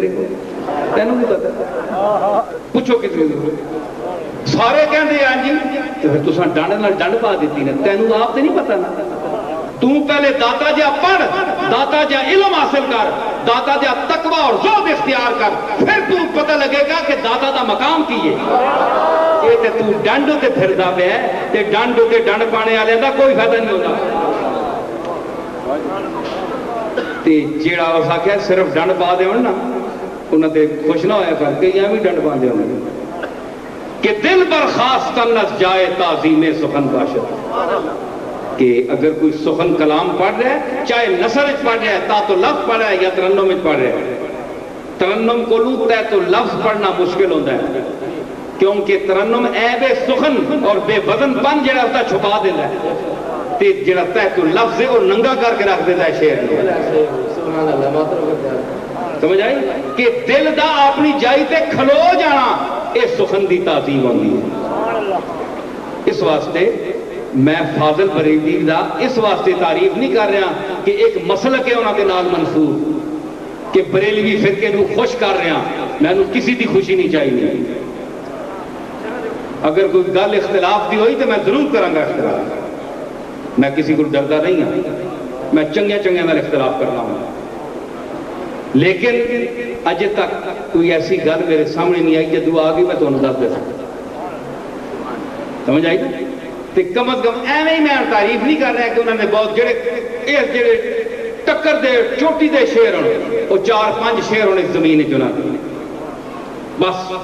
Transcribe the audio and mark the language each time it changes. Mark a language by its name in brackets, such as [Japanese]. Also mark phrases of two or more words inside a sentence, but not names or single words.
[Punjabi] تیرے کو تینوں نہیں پتا پوچھو کسی سارے کہندے ہیں جی تو پھر تساں ڈنڈ پا دیتی نا تینوں آپ تے نہیں پتا نا تو پہلے داتا جا پڑھ داتا جا علم حاصل کر داتا جا تقوی اور زہد اختیار کر پھر تو پتہ لگے گا کہ داتا دا مقام کی ہے یہ تے تو ڈنڈ تے پھردا پیا ہے تے ڈنڈ تے ڈنڈ پانے والے دا کوئی فائدہ نہیں ہوتا تے جیڑا اس آکھیا صرف ڈنڈ پا دے نا انہاں تے خوش نہ ہویا کر کے یہاں بھی ڈنڈ پا دے کہ [Persian] دل برخاستن از جائے تعظیم سخن باشد [Urdu] کہ اگر کوئی سخن کلام پڑھ رہا ہے چاہے نثر پڑھ رہا ہے تا تو لفظ پڑھ رہا ہے یا ترنم پڑھ رہا ہے ترنم کو لوٹتا ہے تو لفظ پڑھنا مشکل ہوتا ہے کیونکہ ترنم عیب سخن اور بے وزن پن جڑا ہوتا چھپا دیتا ہے تے جڑا تحت لفظ ہے وہ ننگا کر کے رکھ دیتا ہے شعر [Punjabi] سمجھ آئی کہ دل دا اپنی جائی تے کھلو جانا اس سخن دی تعظیم ہوندی ہے اس واسطے میں فاضل بریلوی دا اس واسطے تعریف نہیں کر رہا کہ ایک مسلک ہے انہاں دے نال منسوب کہ بریلوی فرقے نو خوش کر رہا میں نو کسی دی خوشی نہیں چاہیے اگر کوئی گل اختلاف دی ہوئی تو میں ضرور کراں گا اختلاف میں کسی کو ڈردا نہیں ہوں میں چنگے نال اختلاف کرنا ہوں لیکن اج تک کوئی ایسی گل میرے سامنے نہیں آئی جدو آ گئی میں تمہیں دس دے سکتا سمجھ آئی نا تو کم از کم ایویں ہی میں تعریف نہیں کر رہا کہ انہوں نے بہت جڑے ٹکر دے چوٹی دے شعر ہونے وہ 4-5 شعر ہونے زمین چنا بس